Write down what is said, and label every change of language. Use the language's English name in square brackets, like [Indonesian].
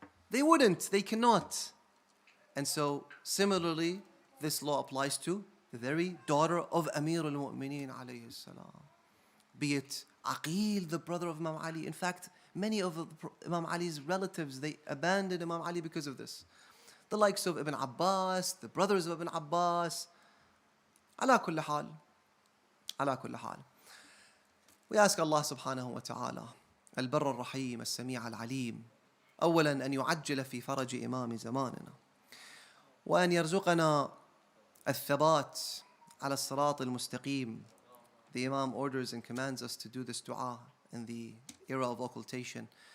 [English] They wouldn't, they cannot. And so similarly, this law applies to the very daughter of Amir al-Mu'mineen alayhi salam. Be it Aqil, the brother of Imam Ali. In fact, many of Imam Ali's relatives, they abandoned Imam Ali because of this. The likes of Ibn Abbas, the brothers of Ibn Abbas. [Arabic] Ala kulli hal. Ala kulli hal. [English] We ask Allah subhanahu wa ta'ala, [Arabic] البر الرحيم السميع العليم، أولا أن يعجل في فرج إمام زماننا، وأن يرزقنا الثبات على الصراط المستقيم. [English] The Imam orders and commands us to do this dua in the era of occultation.